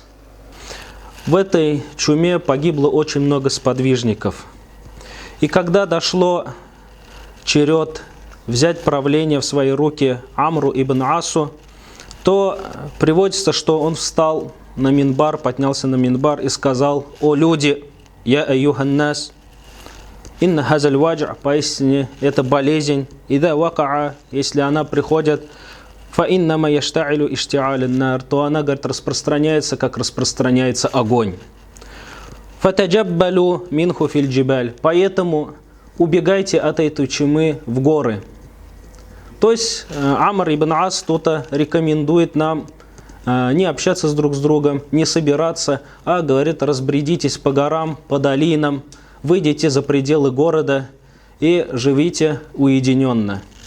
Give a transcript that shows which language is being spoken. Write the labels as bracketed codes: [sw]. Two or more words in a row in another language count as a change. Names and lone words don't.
[ru] В этой чуме погибло очень много сподвижников. И когда дошло черед взять правление в свои руки Амру ибн Асу, то приводится, что он встал на минбар, поднялся на минбар и сказал: «О люди, [ar] يا أيها الناس، إن هذا الوجع, [ru] поистине это болезнь, [ar] إذا وقع, [ru] если она приходит, [ar] فإنما يشتعل اشتعال النار, [ru] то она, говорит, распространяется, как распространяется огонь. [ar] فتجبلوا منه في الجبال, [ru] поэтому убегайте от этой чумы в горы». То есть Амр ибн Ас тут рекомендует нам не общаться друг с другом, не собираться, а говорит: разбредитесь по горам, по долинам, выйдите за пределы города и живите уединенно.